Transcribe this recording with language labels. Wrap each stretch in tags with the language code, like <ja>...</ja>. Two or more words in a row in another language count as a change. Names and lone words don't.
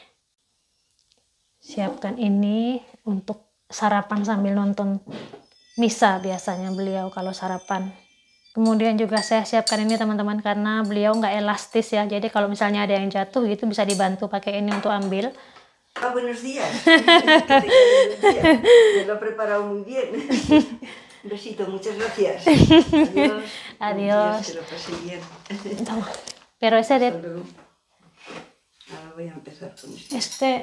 <id>Siapkan ini untuk sarapan sambil nonton misa, biasanya beliau kalau sarapan. Kemudian juga saya siapkan ini, teman-teman, karena beliau nggak elastis ya, jadi kalau misalnya ada yang jatuh gitu bisa dibantu pakai ini untuk ambil.</id> <es>Ah, buenos días. Que tengas buenos días. Me lo he preparado muy bien. Un besito, muchas gracias. Adiós. Adiós. Que lo pasé bien. Toma. Pero ese Hasta de luego. Ahora voy a empezar con esto.</es>